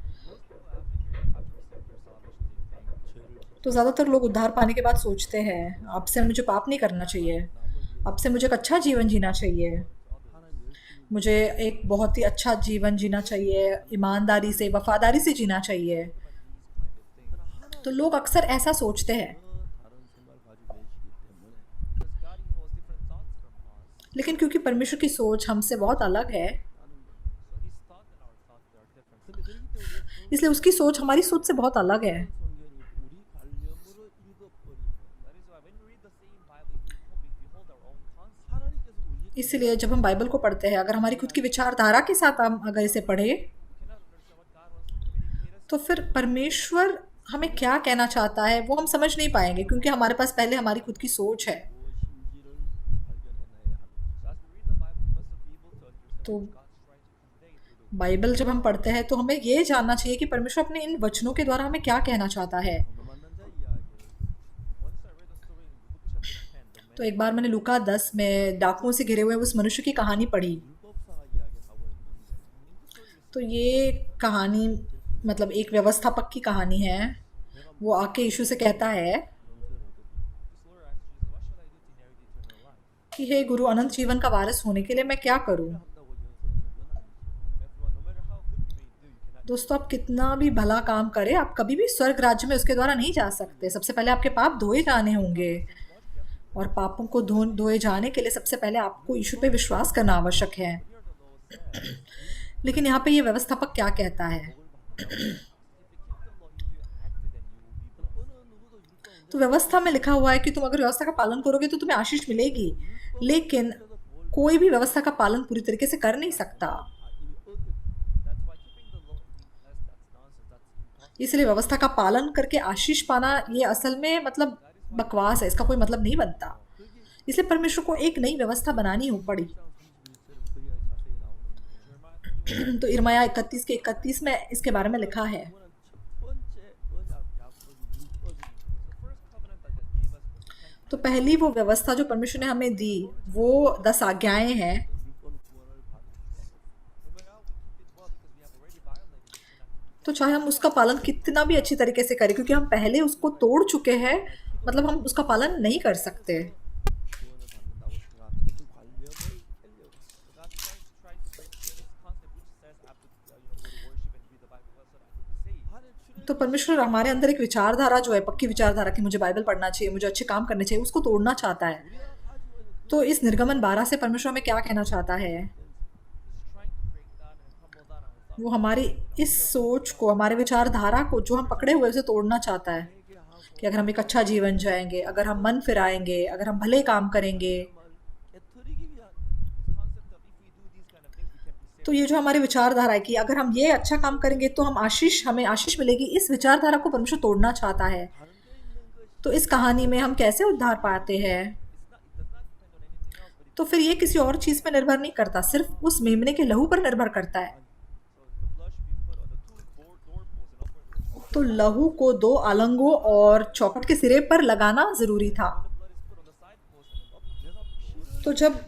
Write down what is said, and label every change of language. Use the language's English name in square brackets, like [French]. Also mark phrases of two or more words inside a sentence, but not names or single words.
[Hindi] तो ज़्यादातर लोग उद्धार पाने के बाद सोचते हैं, अब से मुझे पाप नहीं करना चाहिए, अब से मुझे एक अच्छा जीवन जीना चाहिए, मुझे एक बहुत ही अच्छा जीवन जीना चाहिए, ईमानदारी से वफादारी से जीना चाहिए। तो लोग अक्सर ऐसा सोचते हैं। लेकिन क्योंकि परमेश्वर की सोच हमसे बहुत अलग है, [English] So his thought and our thought, they are different. [Korean] 근데 그렇기 때문에 [Hindi] इसलिए उसकी सोच हमारी सोच से बहुत अलग है। [Korean] 성경이 우리 관념으로 읽어버리면 [English] That is why when we read the same Bible, if we hold our own concept, [Korean] 하나님께서 우리 [Hindi] इसलिए जब हम बाइबल को पढ़ते हैं, अगर हमारी खुद की विचारधारा के साथ हम अगर इसे पढ़ें, [English] we cannot understand what God wants to communicate us. [Hindi] तो फिर परमेश्वर हमें क्या कहना चाहता है वो हम समझ नहीं पाएंगे, क्योंकि हमारे पास पहले हमारी खुद की सोच है। [Korean] 무엇인지를 발견해내야 합니다. [English] So as we read the Bible, we must be able to understand [Hindi] तो [English] what God's trying to convey through the [Hindi] बाइबल जब हम पढ़ते हैं तो हमें ये जानना चाहिए कि परमेश्वर अपने इन वचनों के द्वारा हमें क्या कहना चाहता है। [Korean] 건너 만난 자 이야기를 [English] Once I read the story in Luke chapter 10, the man [Hindi] तो एक बार मैंने लूका 10 में डाकुओं से घिरे हुए उस मनुष्य की कहानी पढ़ी। [Korean] 율법사가 이야기를 하고 있는데 [Hindi] तो ये कहानी मतलब एक व्यवस्थापक की कहानी है। वो आके यीशु से कहता है [Korean] 영생을 얻으리 [English] this lawyer asked Jesus, what should I do to inherit eternal life? [Hindi] कि हे गुरु, अनंत जीवन का वारिस होने के लिए मैं क्या करूं? [Korean] 한다고 영생을 얻는 건 아니죠. [English] Everyone, no matter how good you may do, you cannot. [Hindi] दोस्तों, आप कितना भी भला काम करें, आप कभी भी स्वर्ग राज्य में उसके द्वारा नहीं जा सकते। सबसे पहले आपके पाप धोए जाने होंगे, और पापों को धोए जाने के लिए सबसे पहले आपको यीशु पे विश्वास करना आवश्यक है। [English] Here the law says, [Hindi] लेकिन यहाँ पे ये व्यवस्थापक क्या कहता है? [English] if you keep the law, if you acted, then you will be blessed. [Korean] 어느 누구도 율법 [Hindi] तो व्यवस्था में लिखा हुआ है कि तुम अगर व्यवस्था का पालन करोगे तो तुम्हें आशीष मिलेगी, लेकिन कोई भी व्यवस्था का पालन पूरी तरीके से कर नहीं सकता। [Korean] 이미 얻은 [English] That's why keeping the law, that's nonsense. That's impossible. [Hindi] इसलिए व्यवस्था का पालन करके आशीष पाना ये असल में मतलब बकवास है, इसका कोई मतलब नहीं बनता। इसलिए परमेश्वर को एक नई व्यवस्था बनानी हो पड़ी। [Korean] 31절에 그리하게 자세히 나오는 [Hindi] तो इर्मिया 31 के 31 में इसके बारे में लिखा है। [Korean] 그거는 첫 번째 언약 약속이 율법입니다. [English] The first covenant that God gave us was the 10 [Hindi] तो पहली वो व्यवस्था जो परमेश्वर ने हमें दी वो 10 आज्ञाएं हैं। [Korean] 율법은 구원을 받는 [English] No matter how we keep it well, because we have already violated it, we cannot. [Hindi] तो चाहे हम उसका पालन कितना भी अच्छी तरीके से करें, क्योंकि हम पहले उसको तोड़ चुके हैं, मतलब हम उसका पालन नहीं कर सकते। [English] So God is trying to break this concept which says after, the word worship and read the Bible well so that I can be saved. [Hindi] तो परमेश्वर हमारे अंदर एक विचारधारा जो है, पक्की विचारधारा कि मुझे बाइबल पढ़ना चाहिए, मुझे अच्छे काम करने चाहिए, उसको तोड़ना चाहता है। तो इस निर्गमन 12 से परमेश्वर हमें क्या कहना चाहता है? [English] He's trying to break down and humble down our thoughts. [Hindi] वो हमारी इस सोच को, हमारे विचारधारा को जो हम पकड़े हुए उसे तोड़ना चाहता है कि अगर हम एक अच्छा जीवन जाएंगे, अगर हम मन फिराएंगे, अगर हम भले काम करेंगे, [Korean] 깨뜨리기 위한 [English] This concept of if we do these kind of things, we can be saved. [Hindi] तो ये जो हमारी विचारधारा है कि अगर हम ये अच्छा काम करेंगे तो हमें आशीष मिलेगी, इस विचारधारा को परमेश्वर तोड़ना चाहता है। [Korean] 다른 데 있는 것이 [Hindi] तो इस कहानी में हम कैसे उद्धार पाते हैं? [English] It does not depend on anything else, but [Hindi] तो फिर ये किसी और चीज़ पे निर्भर नहीं करता, सिर्फ उस मेमने के लहू पर निर्भर करता है। [English] so the blood should be put on the two doorposts and upward. [Hindi] तो लहू को 2 आलंगों और चौखट के सिरे पर लगाना ज़रूरी था। [English] The blood is put on the side post and up.